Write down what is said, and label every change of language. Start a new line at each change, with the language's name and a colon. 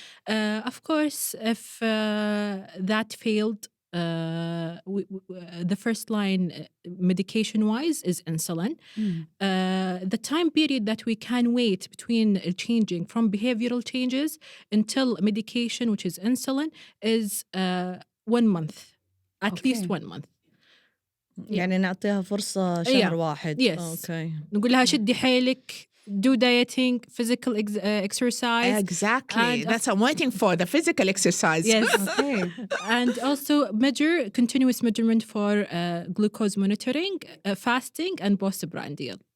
English: Of course, if that failed, the first line medication-wise is insulin. The time period that we can wait between changing from behavioral changes until medication, which is insulin, is 1 month, at least 1 month.
Arabic: يعني نعطيها فرصة شهر واحد.
English: Yes. Okay.
Arabic: نقول لها شدي حيلك,
English: do dieting, physical exercise. Exactly. That's what I'm waiting for, the physical exercise. Yes. Okay. And also continuous measurement for glucose monitoring, fasting, and postprandial.